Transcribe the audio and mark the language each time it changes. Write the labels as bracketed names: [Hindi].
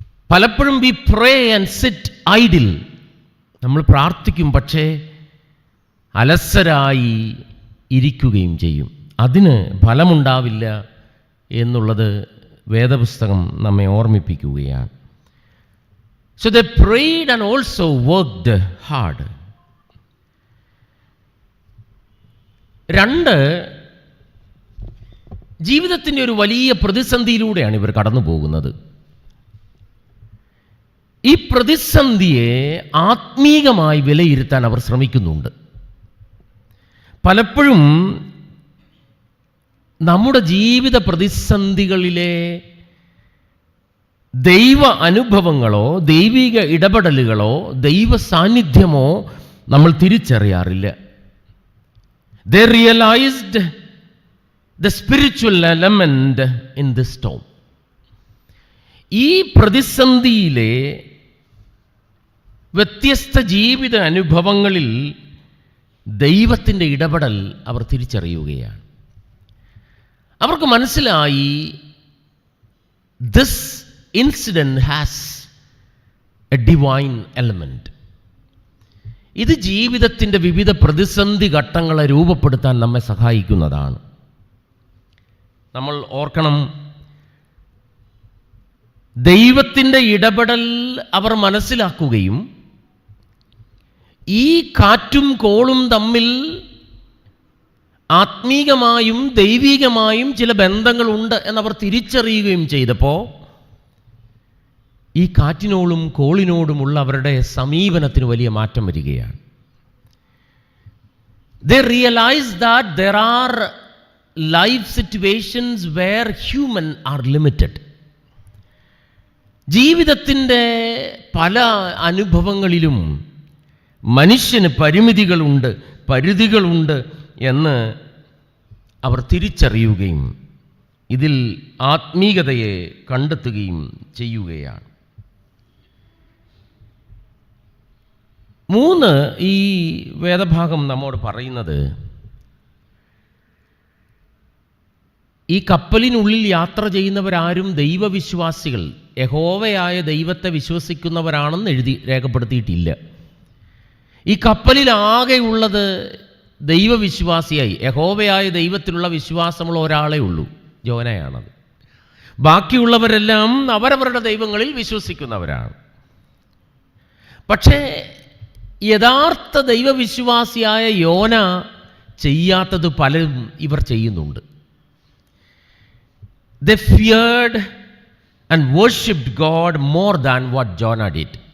[Malayalam] പലപ്പോഴും [English] We pray and sit idle. [Malayalam] നമ്മൾ പ്രാർത്ഥിക്കും, പക്ഷേ അലസരായി ഇരിക്കുകയും ചെയ്യും. അതിന് ഫലമുണ്ടാവില്ല എന്നുള്ളത് വേദപുസ്തകം നമ്മെ ഓർമ്മിപ്പിക്കുകയാണ്. [English] So they prayed and also worked hard. [Malayalam] 2, ജീവിതത്തിൻ്റെ ഒരു വലിയ പ്രതിസന്ധിയിലൂടെയാണ് ഇവർ കടന്നു പോകുന്നത്. ഈ പ്രതിസന്ധിയെ ആത്മീകമായി വിലയിരുത്താൻ അവർ ശ്രമിക്കുന്നുണ്ട്. പലപ്പോഴും നമ്മുടെ ജീവിത പ്രതിസന്ധികളിലെ ദൈവ അനുഭവങ്ങളോ ദൈവിക ഇടപെടലുകളോ ദൈവ സാന്നിധ്യമോ നമ്മൾ തിരിച്ചറിയാറില്ല. [English] They realized the spiritual element in this storm. [Malayalam] ഈ പ്രതിസന്ധിയിലെ വ്യത്യസ്ത ജീവിത അനുഭവങ്ങളിൽ ദൈവത്തിൻ്റെ ഇടപെടൽ അവർ തിരിച്ചറിയുകയാണ്. അവർക്ക് മനസ്സിലായി, [English] This incident has a divine element. [Malayalam] ഇത് ജീവിതത്തിൻ്റെ വിവിധ പ്രതിസന്ധി ഘട്ടങ്ങളെ രൂപപ്പെടുത്താൻ നമ്മെ സഹായിക്കുന്നതാണ്. നമ്മൾ ഓർക്കണം, ദൈവത്തിൻ്റെ ഇടപെടൽ അവർ മനസ്സിലാക്കുകയും ഈ കാറ്റും കോളും തമ്മിൽ ആത്മീകമായും ദൈവികമായും ചില ബന്ധങ്ങളുണ്ട് എന്നവർ തിരിച്ചറിയുകയും ചെയ്തപ്പോൾ ഈ കാറ്റിനോടും കോളിനോടുമുള്ള അവരുടെ സമീപനത്തിന് വലിയ മാറ്റം വരികയാണ്. [English] They realize that there are life situations where human are limited. [Malayalam] ജീവിതത്തിൻ്റെ പല അനുഭവങ്ങളിലും മനുഷ്യന് പരിമിതികളുണ്ട്, പരിധികളുണ്ട് എന്ന് അവർ തിരിച്ചറിയുകയും ഇതിൽ ആത്മീകതയെ കണ്ടെത്തുകയും ചെയ്യുകയാണ്. 3, ഈ വേദഭാഗം നമ്മോട് പറയുന്നത്, ഈ കപ്പലിനുള്ളിൽ യാത്ര ചെയ്യുന്നവരാരും ദൈവവിശ്വാസികൾ, യഹോവയായ ദൈവത്തെ വിശ്വസിക്കുന്നവരാണെന്ന് രേഖപ്പെടുത്തിയിട്ടില്ല. ഈ കപ്പലിലാകെയുള്ളത് ദൈവവിശ്വാസിയായി യഹോവയായ ദൈവത്തിലുള്ള വിശ്വാസമുള്ള ഒരാളേ ഉള്ളൂ, യോനയാണത്. ബാക്കിയുള്ളവരെല്ലാം അവരവരുടെ ദൈവങ്ങളിൽ വിശ്വസിക്കുന്നവരാണ്. പക്ഷേ യഥാർത്ഥ ദൈവവിശ്വാസിയായ യോന ചെയ്യാത്തത് പലരും ഇവർ ചെയ്യുന്നുണ്ട്. [English] They feared and worshipped God more than what Jonah did.